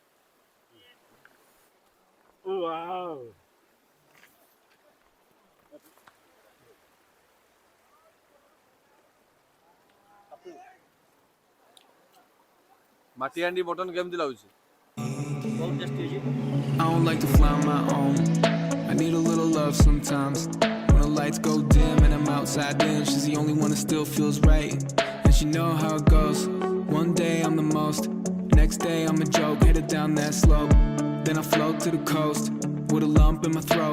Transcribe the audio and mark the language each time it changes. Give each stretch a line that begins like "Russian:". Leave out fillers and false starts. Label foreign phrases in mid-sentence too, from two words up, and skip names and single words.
English: wow
Odia: ମାଟି ହାଣ୍ଡି ମଟନ କେମିତି ଲାଗୁଛି ବହୁତ ଟେଷ୍ଟି ଅଛି
English: I don't like to fly on my own. I need a little love sometimes. When the lights go dim and I'm outside in, she's the only one that still feels right. And she know how it goes. One day I'm the most, next day I'm a joke, headed down that slope. Then I float to the coast with a lump in my throat.